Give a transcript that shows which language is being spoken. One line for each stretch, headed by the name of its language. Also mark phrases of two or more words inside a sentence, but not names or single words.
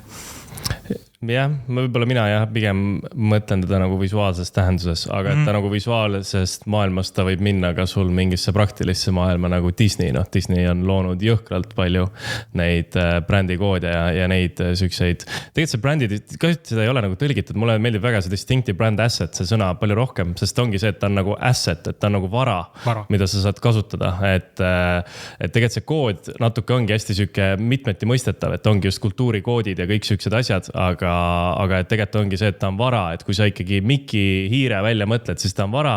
Estonian: Jah, võib-olla mina pigem mõtlen teda nagu visuaalses tähenduses, aga et ta nagu visuaalsest maailmast ta võib minna ka sul mingisse praktilisse maailma nagu Disney. Disney on loonud jõhkralt palju neid brändikoode ja neid sükseid. Tegelikult see brändid, kahjuks seda ei ole nagu tõlgitud. Mulle meeldib väga see
English: distinctive brand asset,
Estonian: see sõna palju rohkem, sest ongi see, et ta on nagu asset, et ta on nagu vara. Mida sa saad kasutada. Et tegelikult see kood natuke ongi hästi süke mitmeti mõistetav, et ongi just kultuurikoodid ja kõik süksed asjad, aga et tegelikult ongi see, et ta on vara, et kui sa ikkagi Miki hiire välja mõtled, siis ta on vara.